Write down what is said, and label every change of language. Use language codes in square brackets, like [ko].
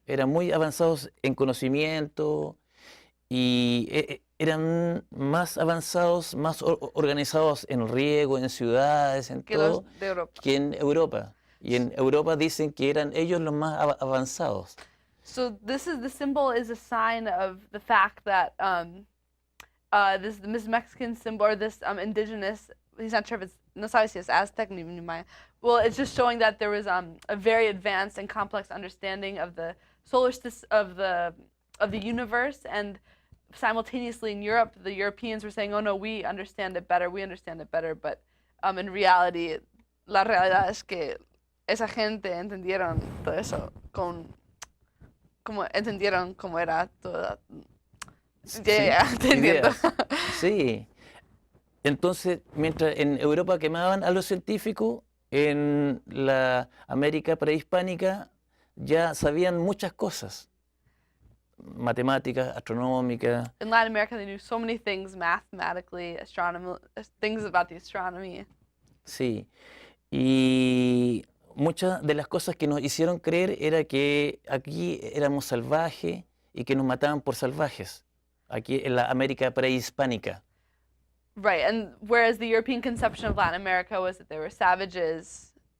[es] Eran muy avanzados en conocimiento y eran más avanzados, más organizados en riego, en ciudades, en Que todo, los de Europa. que en Europa. Y en Europa dicen que eran ellos los más avanzados. [en] So the symbol is a sign of the fact that this Mexican symbol, or this indigenous, he's not sure if it's [es] no sabe si es Aztec ni Maya. [en] Well, it's just showing that there was a very advanced and complex understanding of the solar system of the universe, and simultaneously in Europe, the Europeans were saying, "Oh no, we understand it better. We understand it better." But in reality, [es] la realidad es que esa gente entendieron todo eso como entendieron cómo era todo. [en] Yeah, [es] te entiendo. Ideas. Sí. Entonces, mientras en Europa quemaban a los científicos, en la América prehispánica ya sabían muchas cosas, matemáticas, astronómicas. [en] In Latin America, they knew so many things mathematically, astronomy, things about the astronomy. [es] Sí. Y muchas de las cosas que nos hicieron creer era que aquí éramos salvajes y que nos mataban por salvajes, aquí en la América prehispánica. [en] Right, and whereas the European conception of Latin America was that they were savages.